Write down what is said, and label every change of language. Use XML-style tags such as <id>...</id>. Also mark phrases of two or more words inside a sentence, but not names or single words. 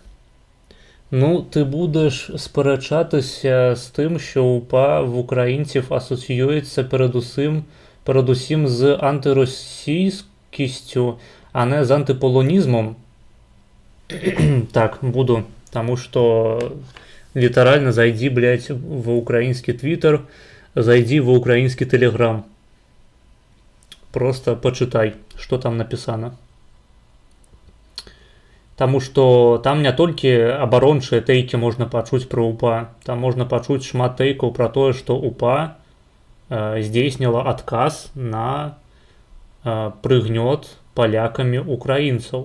<uk>Ну, ти будеш сперечатися з тим, що УПА в українців асоціюється передусім з антиросійськістю, а не з антиполонізмом. Так, буду. Тому що літерально зайди, блядь, в український твіттер, зайди в український телеграм.</uk> <ru>Просто почитай, что там написано.</ru> <be>Таму што там не толькі абарончыя тэйкі можна пачуць пра УПА, там можна пачуць шмат тэйкаў пра тое, што УПА здзейсніла адказ на прыгнёт палякамі украінцаў.</be>